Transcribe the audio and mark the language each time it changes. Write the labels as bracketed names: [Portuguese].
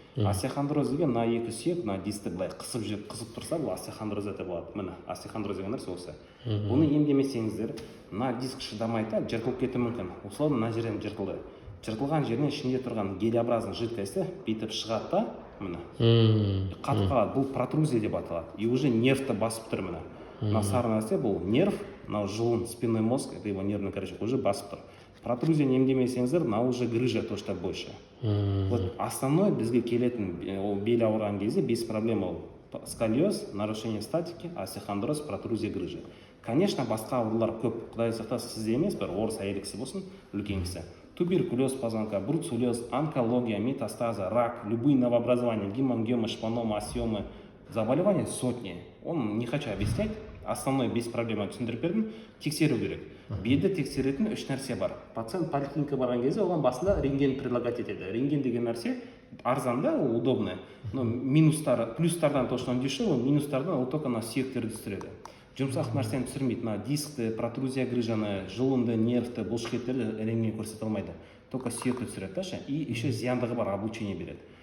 [Kazakh] Остеохондроз деген мына екі сүйек, мына дискті былай қысып тұрса, бұл остеохондроз деп болады. Міне остеохондроз деген нәрсе осы. Бұны емдемесеңіздер, мына диск шыдамайды, жыртылып кетуі мүмкін. Осылай мына жерден жыртылды. Жыртылған жерінен ішінде тұрған [Russian] гелеобразный [Kazakh] жидкості бүйтіп шығады да, міне қатып қалады. Бұл протрузия деп аталады. [Russian] И уже [Kazakh] нервті басып тұр. Мына сары нәрсе бұл нерв, мынау жұлын, [Russian] спинной мозг, это его нервный корочек, уже [Kazakh] басып тұр. Протрузия емдемесеңіздер, мына [Russian] уже грыжа, то что больше. Вот основной [Kazakh] бізге келетін бел ауырған кезде [Russian] без проблем [Kazakh] ол сколиоз, [Russian] нарушение статики, [Kazakh] остеохондроз, протрузия, грыжа. [Russian] Конечно, [Kazakh] басқа аурулар көп. Құдай сақтасын, сізде емес, бір орыс әйел кісі болсын, үлкен кісі. [Russian] Туберкулез позвонка, бруцеллез, онкология, метастаза, рак, любые новообразования, гемангиомы, шпаномы, остеомы, заболевания сотни. Он не хочу объяснять. Основной без проблема [Kazakh] түсіндіріп бердім. Тексеру керек. Белді тексеретін үш нәрсе бар. Пациент поликлиникаға барған кезде оған басында рентген [Russian] предлагать [Kazakh] етеді. Рентген деген нәрсе арзан, да, [Russian] удобный. [Kazakh] Но минустар, плюстардан [Russian] то, что он дешевый, [Kazakh] минустардан ол [Russian] только на [Kazakh] сүйектерді түсіреді. Жұмсақ нәрсені түсірмейді. На дискті, протрузия грыжаны, жұлынды, нервті, бұлшықеттерді рентген көрсете алмайды. [Russian] Только [Kazakh] сүйекті түсіреді. [Russian] И еще [Kazakh] зияндығы бар, [Russian] облучение [Kazakh] береді.